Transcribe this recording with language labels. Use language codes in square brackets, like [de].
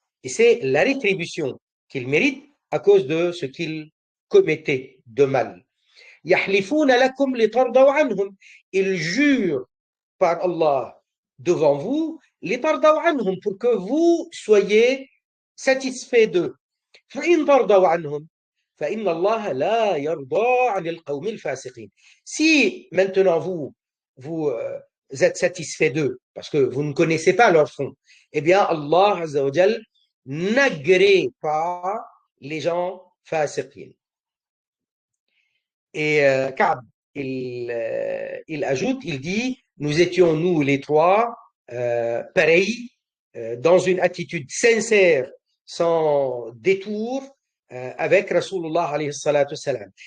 [fr] Et c'est la rétribution qu'ils méritent à cause de ce qu'ils commettaient de mal. [ar] يحلفون لكم لترضوا عنهم. [fr] Ils jurent par Allah devant vous, [ar] لترضوا عنهم, [fr] pour que vous soyez satisfaits d'eux. [ar] فإن ترضوا عنهم فإن الله لا يرضى عن القوم الفاسقين. [fr] Si maintenant vous êtes satisfait d'eux parce que vous ne connaissez pas leur fond, eh bien Allah Azza wa Jal n'agrée pas les gens fasiqin. Et Ka'b, il ajoute, il dit, nous étions, nous les trois, pareils, dans une attitude sincère, sans détour, avec Rasulullah alayhi salatu wassalam.